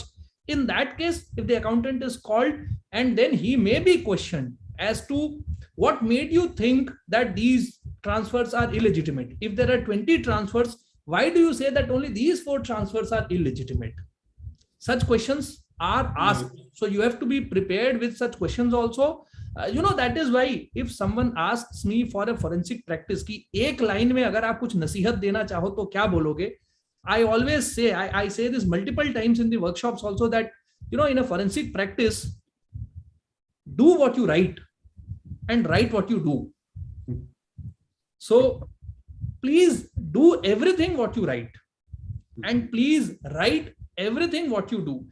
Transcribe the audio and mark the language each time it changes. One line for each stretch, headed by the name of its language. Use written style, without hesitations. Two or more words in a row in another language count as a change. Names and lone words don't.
English: In that case, if the accountant is called, and then he may be questioned as to what made you think that these transfers are illegitimate. If there are 20 transfers, why do you say that only these 4 transfers are illegitimate? Such questions are asked. So you have to be prepared with such questions also. That is why if someone asks me for a forensic practice
Hindi: की एक लाइन में अगर आप कुछ नसीहत देना चाहो तो क्या बोलोगे,
English: I always say, I say this multiple times in the workshops also, that in a forensic practice, do what you write and write what you do. So please do everything what you write, and please write everything what you do.